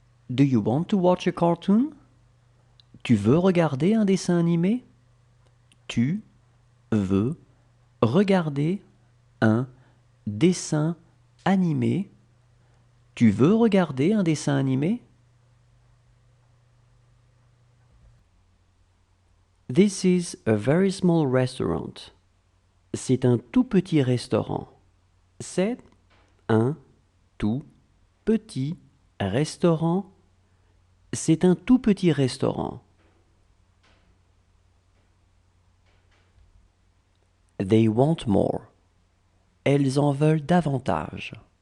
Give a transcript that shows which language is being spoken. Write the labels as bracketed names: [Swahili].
[English] Do you want to watch a cartoon? [French] Tu veux regarder un dessin animé? Tu veux regarder un dessin animé? Tu veux regarder un dessin animé? [English] This is a very small restaurant. [French] C'est un tout petit restaurant. C'est un tout petit restaurant. C'est un tout petit restaurant. [English] They want more. [French] Elles en veulent davantage.